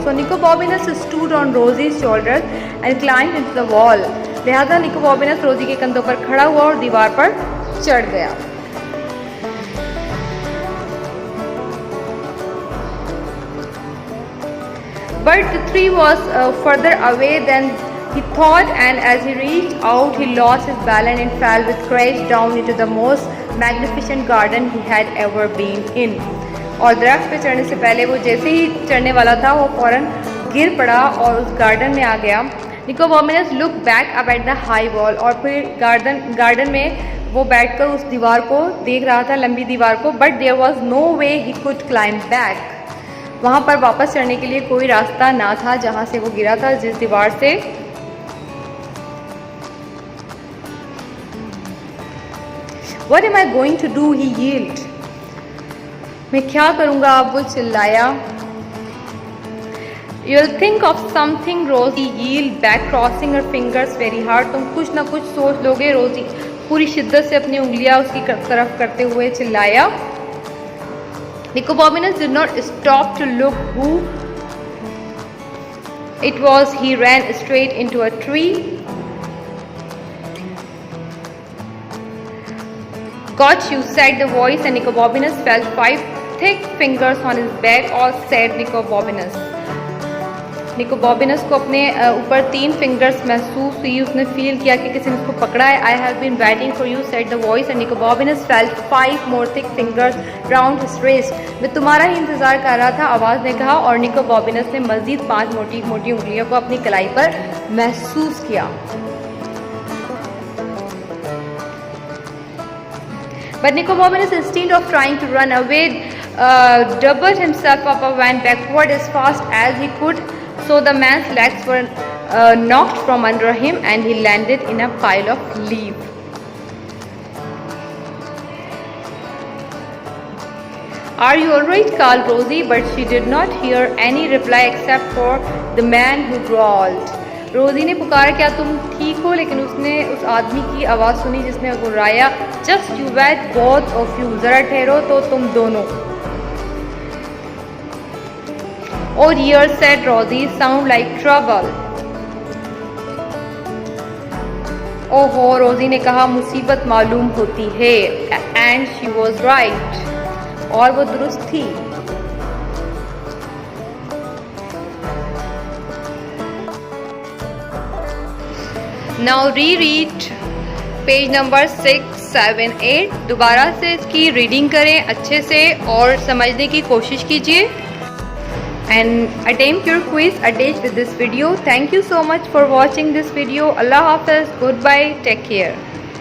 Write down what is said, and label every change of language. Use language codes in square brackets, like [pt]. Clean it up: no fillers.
[en] So Nicobominus stood on Rosie's shoulders and climbed into the wall. [hi] लिहाजा निकोबोमिनस रोजी के कंधों पर खड़ा हुआ और दीवार पर चढ़ गया. [en] But the tree was further away than he thought, and as he reached out, he lost his balance and fell with crash down into the most magnificent garden he had ever been in. [hi] और दरख्त पे चढ़ने से पहले वो जैसे ही चढ़ने वाला था वो फौरन गिर पड़ा और उस गार्डन में आ गया. निकोबोमिनस [en] Look back up at the high wall. [hi] और फिर गार्डन में वो बैठकर उस दीवार को देख रहा था, लंबी दीवार को. [en] But there was no way he could climb back. [hi] वहाँ पर वापस चढ़ने के लिए कोई रास्ता ना था जहाँ से वो गिरा था, जिस दीवार से. What am I going to do? He yelled. मैं क्या करूँगा अब, वो चिल्लाया. You'll think of something, Rosie yelled back, crossing her fingers very hard. तुम कुछ ना कुछ सोच लोगे, रोजी पूरी शिद्दत से अपनी उंगलियां उसकी तरफ करते हुए चिल्लाया. [en] Nicobominus did not stop to look who it was. He ran straight into a tree. Got you, said the voice, and Nicobominus felt 5 thick fingers on his back. All said Nicobominus. [hi] निकोबोमिनस को अपने ऊपर 3 fingers महसूस हुई. उसने feel किया कि किसी ने उसको पकड़ा है. [en] I have been waiting for you, said the voice, and Nicobobinus felt 5 more thick fingers round his wrist. [hi] मैं तुम्हारा ही इंतजार कर रहा था, आवाज़ ने कहा. और निकोबोमिनस ने मजीद 5 मोटी मोटी उंगलियों को अपनी कलाई पर महसूस किया. [en] But Nicobominus, instead of trying to run away, doubled himself up and went backward as fast as he could. So the man's legs were knocked from under him and he landed in a pile of leaves. Are you alright? called Rosie, but she did not hear any reply except for the man who growled. [hi] रोजी ने पुकारा, क्या तुम ठीक हो? लेकिन उसने उस आदमी की आवाज़ सुनी जिसने गुर्राया, [en] just you wait both of you, [hi] ज़रा ठहरो तो तुम दोनों. [en] Oh dear, said Rosie, sound like trouble. [hi] ओहो, रोजी ने कहा, मुसीबत मालूम होती है. [en] And she was right. [hi] और वो दुरुस्त थी. [en] Now reread page number 6, 7, 8. [hi] दोबारा से इसकी रीडिंग करें अच्छे से और समझने की कोशिश कीजिए. [en] And attempt your quiz attached with this video. Thank you so much for watching this video. Allah Hafiz. Goodbye. Take care.